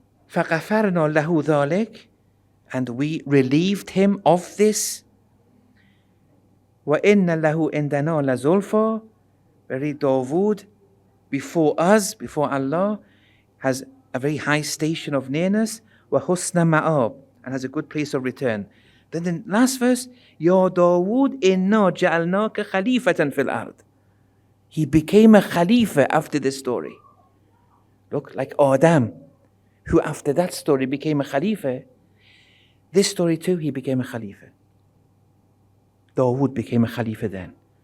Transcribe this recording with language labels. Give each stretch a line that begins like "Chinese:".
Arabic: فَغَفَرْنَا لَهُ ذَلِكَ,
English: and we relieved him of this.
Arabic: وَإِنَّ لَهُ إِنْدَنَا لَزُلْفَى,
English: very Dawood, before us, before Allah, has a very high station of nearness.
Arabic: وَحُسْنَ مَآبٍ,
English: and has a good place of return. Then the last verse,
Arabic: يَا دَاوُودْ إِنَّا جَعَلْنَاكَ خَلِيفَةً فِي الْأَرْضِ.
English: He became a Khalifa after this story. Look, like Adam, who after that story became a Khalifa. This story too, he became a Khalifa. Dawood became a Khalifa then.